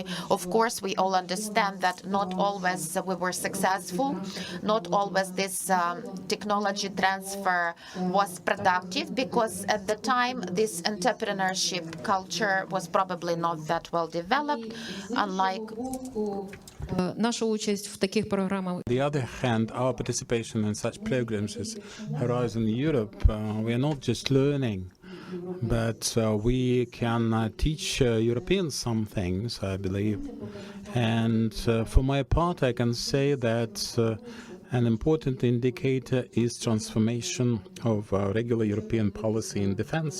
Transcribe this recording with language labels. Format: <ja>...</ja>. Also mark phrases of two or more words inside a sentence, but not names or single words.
<en>Of course, we all understand that not always we were successful, not always this technology transfer was productive, because at the time this entrepreneurship culture was probably not that well developed, unlike</en> <uk>Наша участь в таких програмах.</uk> <en>On the other hand, our participation in such programs as Horizon Europe, we are not just learning, but we can teach Europeans some things, I believe. And for my part, I can say that An important indicator is transformation of regular European policy in defense.</en>